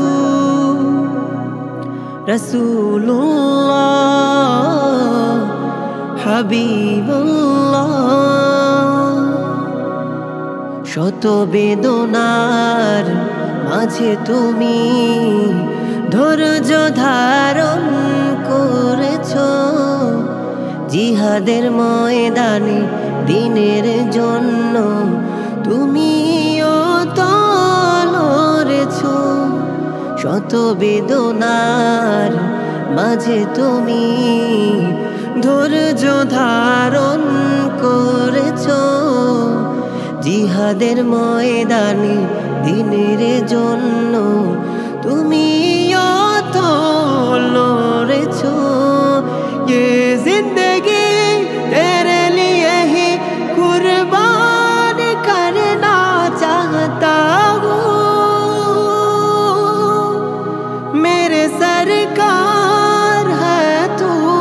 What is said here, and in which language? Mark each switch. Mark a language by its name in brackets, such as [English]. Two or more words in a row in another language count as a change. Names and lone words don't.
[Bangla] रसूलुल्लाह हबीबुल्लाह শত বেদনার মাঝে তুমি ধৈর্য ধারণ করেছো জিহাদের ময়দানে দ্বীনের জন্য তুমিও তো লড়েছো শত বেদনার মাঝে তুমি ধৈর্য ধারণ করেছো জিহাদের ময়দানে দ্বীনের জন্য তুমিও তো লড়েছো [Hindi] ये जिंदगी तेरे लिए ही कुर्बान करना चाहता हूँ मेरे सरकार है तू